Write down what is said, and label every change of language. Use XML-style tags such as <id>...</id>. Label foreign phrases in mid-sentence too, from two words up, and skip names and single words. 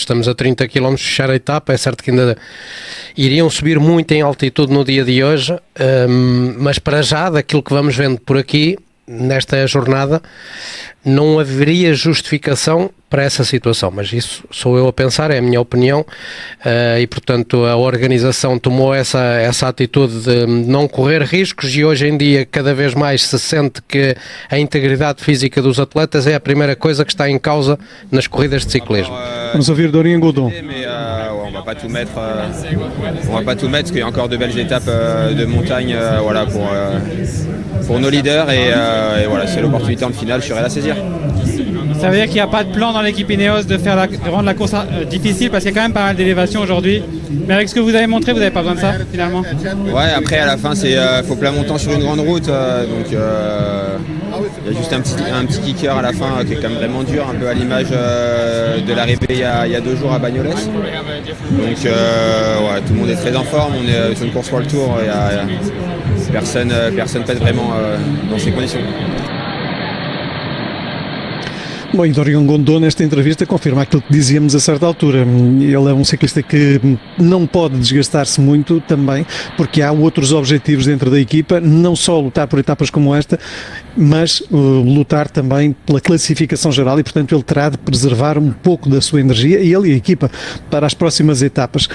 <pt>Estamos a 30 km de fechar a etapa, é certo que ainda iriam subir muito em altitude no dia de hoje, mas para já, daquilo que vamos vendo por aqui, nesta jornada, não haveria justificação para essa situação, mas isso sou eu a pensar, é a minha opinião, e portanto a organização tomou essa atitude de não correr riscos, e hoje em dia cada vez mais se sente que a integridade física dos atletas é a primeira coisa que está em causa nas corridas de ciclismo. Vamos ouvir Dorian Godon.</pt> <fr>On va pas tout mettre parce qu'il y a encore de belles étapes de montagne voilà, pour nos leaders et voilà, c'est l'opportunité en finale, je serai là à saisir. Ça veut dire qu'il n'y a pas de plan dans l'équipe Ineos de rendre la course difficile, parce qu'il y a quand même pas mal d'élévation aujourd'hui. Mais avec ce que vous avez montré, vous n'avez pas besoin de ça finalement. Ouais, après à la fin, c'est faut plat montant sur une grande route, donc il y a juste un petit kicker à la fin qui est quand même vraiment dur, un peu à l'image de l'arrivée il y a 2 jours à Bagnoles. Donc ouais, tout le monde est très en forme, on est sur une course World Tour, personne pèse vraiment dans ces conditions.</fr> <pt>Bom, e Dorian Godon nesta entrevista confirma aquilo que dizíamos a certa altura. Ele é um ciclista que não pode desgastar-se muito também, porque há outros objetivos dentro da equipa, não só lutar por etapas como esta, mas lutar também pela classificação geral, e portanto ele terá de preservar um pouco da sua energia, e ele e a equipa, para as próximas etapas.</pt>